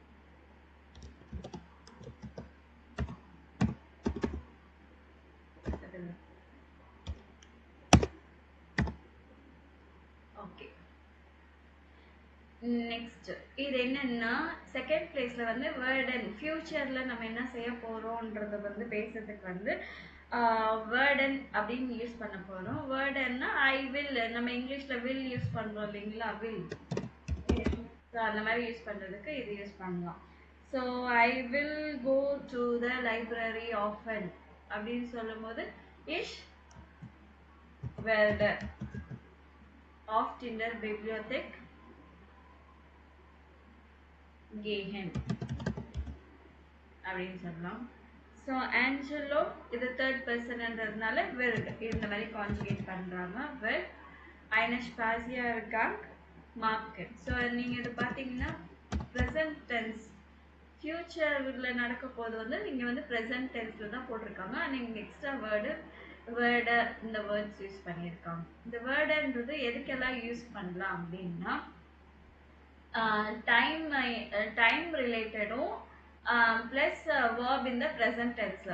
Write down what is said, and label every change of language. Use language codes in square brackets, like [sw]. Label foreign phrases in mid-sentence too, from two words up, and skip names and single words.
[ta] ஓகே, நெக்ஸ்ட் இது என்னன்னா [en] second place [ta] வந்து வேர்டன். ஃபியூச்சர்ல நம்ம என்ன செய்ய போறோம்ன்றத வந்து பேசுறதுக்கு வந்து வேர்டன் அப்படின்னு யூஸ் பண்ண போறோம். வேர்டன்னா ஐ வில், நம்ம இங்கிலீஷ்ல வில் யூஸ் பண்றோம் இல்லைங்களா, வில். ஸோ அந்த மாதிரி யூஸ் பண்றதுக்கு இது யூஸ் பண்ணலாம். ஸோ [en] I will go to the library [ta] ஆஃபன் அப்படின்னு சொல்லும் போது [de] ich werde oft in der Bibliothek gehen [ta] அப்படின்னு சொல்லலாம். ஸோ ஆஞ்சலோ இது [en] third person [ta] will இந்த மாதிரி கான்ஜுகேட் பண்றாங்க. [de] will eine Spaziergang machen. [ta] ஸோ நீங்க இது பார்த்தீங்கன்னா [en] present tense, [ta] ஃபியூச்சர்ல நடக்க போது வந்து நீங்க வந்து [en] present tense [ta] தான் போட்டிருக்காங்க. நீங்க [en] extra word [ta] இந்த வேர்ட்ஸ் யூஸ் பண்ணியிருக்காங்க. இந்த வேர்டுன்றது எதுக்கெல்லாம் யூஸ் பண்ணலாம் அப்படின்னா [en] time related plus verb in the present tense.